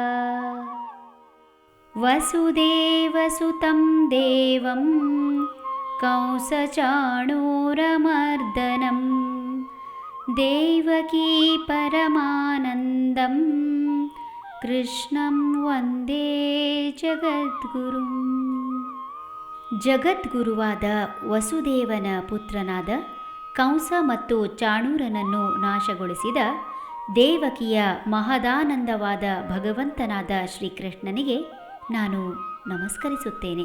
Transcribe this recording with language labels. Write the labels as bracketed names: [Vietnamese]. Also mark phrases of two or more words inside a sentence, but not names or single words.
[Sanskrit] ವಸುದೇವಸುತಂ ದೇವಂ ಕಂಸಚಾಣೂರಮರ್ದನಂ ದೇವಕೀ ಪರಮಾನಂದಂ ಕೃಷ್ಣಂ ವಂದೇ ಜಗದ್ಗುರುಂ. [Kannada] ಜಗದ್ಗುರುವಾದ ವಸುದೇವನ ಪುತ್ರನಾದ ಕಂಸ ಮತ್ತು ಚಾಣೂರನನ್ನು ನಾಶಗೊಳಿಸಿದ ದೇವಕಿಯ ಮಹದಾನಂದವಾದ ಭಗವಂತನಾದ ಶ್ರೀಕೃಷ್ಣನಿಗೆ ನಾನು ನಮಸ್ಕರಿಸುತ್ತೇನೆ.